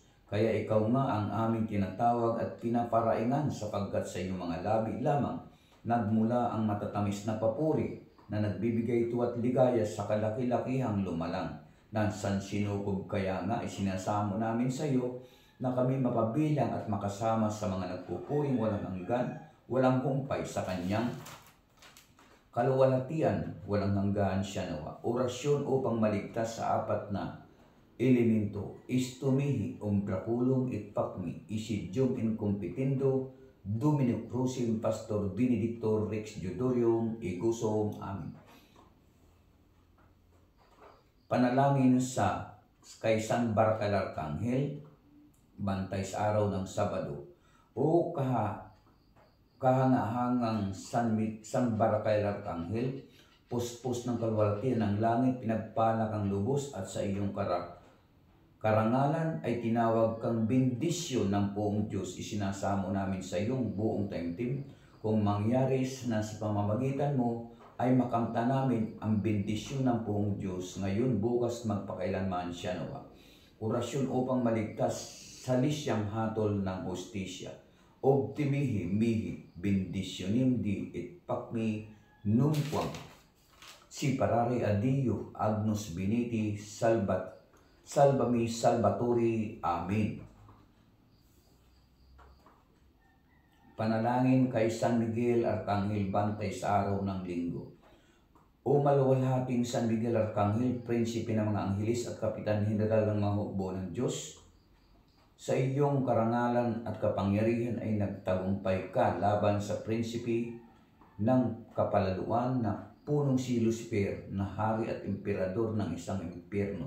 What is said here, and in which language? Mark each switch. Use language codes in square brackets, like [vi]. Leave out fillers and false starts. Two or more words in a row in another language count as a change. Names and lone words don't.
[tl] Kaya ikaw nga ang aming tinatawag at pinaparaingan sapagkat sa iyong mga labi lamang nagmula ang matatamis na papuri na nagbibigay tuwa't ligaya sa kalaki-lakihang lumalang Nansan sinukob kaya nga isinasamo namin sa iyo na kami mapabilang at makasama sa mga nagpupuring walang hanggan, walang humpay sa kanyang kaluwalhatian, walang hanggan siya nawa. Orasyon upang maligtas sa apat na elemento, [la] istumihi, umbrakulum it pacmi, isidium incompetendo, Domino Crucim Pastor Benedictor Rex Judorium Igusum. Amen. [tl] Panalangin sa kay San Barcal Arcangel, bantay sa araw ng Sabado. O kahangahangang San Barcal Arcangel, puspos ng kalwalhatian ng langit, pinagpala kang lubos at sa iyong karangalan ay tinawag kang bendisyon ng buong Diyos. Isinasamo namin sa iyong buong taimtim. Kung mangyari na sa pamamagitan mo ay makamta namin ang bendisyon ng buong Diyos ngayon, bukas, magpakailanman siya nawa. Orasyon upang maligtas sa lisyang hatol ng hustisya. [la] Optimihi mihi bendisyonim di et pacmi numquam si parare a Dio agnus beniti salvami salvatori. Amen. [tl] Panalangin kay San Miguel Arcangel, bantay sa araw ng Linggo. O maluwalhating San Miguel Arcangel, prinsipe ng mga anghelis at kapitan general ng mga hukbo ng Diyos, sa iyong karangalan at kapangyarihan ay nagtagumpay ka laban sa prinsipe ng kapalaluan na punong si Lucifer, na hari at emperador ng isang impyerno.